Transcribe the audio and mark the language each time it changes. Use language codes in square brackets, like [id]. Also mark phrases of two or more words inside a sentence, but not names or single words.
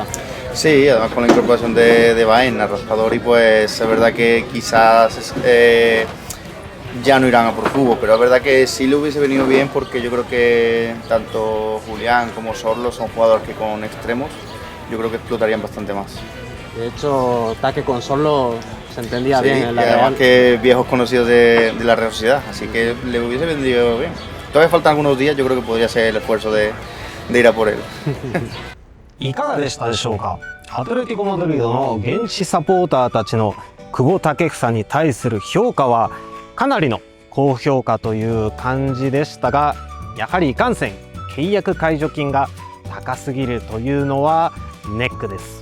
[es] Sí, además con la incorporación de Baena, Raspadori, pues es verdad que quizás ya no irán a por Cubo, pero es verdad que sí le hubiese venido bien porque yo creo que tanto Julián como Sorlo son jugadores que con extremos yo creo que explotarían bastante más. De hecho, Taque con Sorlo se entendía Sí, bien en la y además Real. que viejos conocidos de la Real Sociedad, así que le hubiese venido bien. Todavía faltan algunos días, yo creo que podría ser el esfuerzo de ir a por él. [ja] いかがでしたでしょうか。アトレティコ・マドリードの現地サポーターたちの久保建英に対する評価はかなりの高評価という感じでしたが、やはりいかんせん契約解除金が高すぎるというのはネックです。